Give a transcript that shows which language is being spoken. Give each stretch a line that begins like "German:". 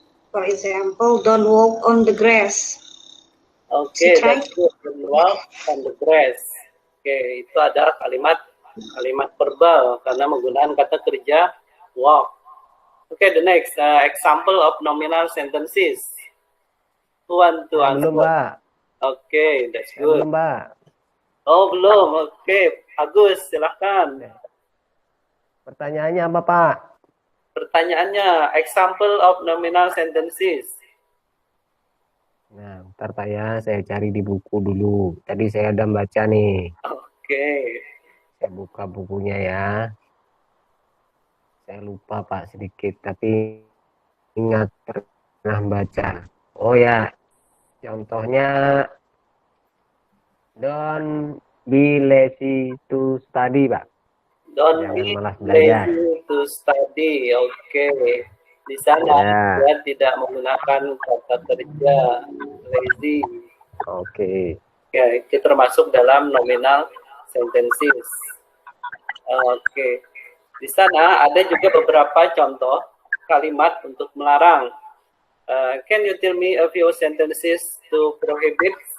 English: For example, don't walk on the grass. Okay, that's good. Don't walk on the grass.
Indonesian: Okay, itu adalah kalimat verbal karena menggunakan kata kerja walk.
English: Okay, the next example of nominal sentences. Who want to answer?
Indonesian: Belum, Mbak.
English: Okay, that's good.
Indonesian: Belum, Mbak. Oh, belum. Okay, Agus, silahkan. Pertanyaannya apa, Pak?
English: Pertanyaannya, example of nominal sentences.
Indonesian: Nah, ntar Pak ya, saya cari di buku dulu. Tadi saya udah baca nih. Oke. Saya buka bukunya ya. Saya lupa Pak sedikit, tapi ingat pernah baca. Oh ya, contohnya
English: don't be lazy to study, Pak. Don't
Indonesian: Jangan
English: be
Indonesian: malas belajar.
English: lazy to study. Oke.
Indonesian: Di sana dia tidak menggunakan kata kerja lazy. Oke. Ya, itu termasuk dalam nominal sentences. Oke. Di sana ada juga beberapa contoh kalimat untuk melarang.
English: Can you tell me a few sentences to prohibit?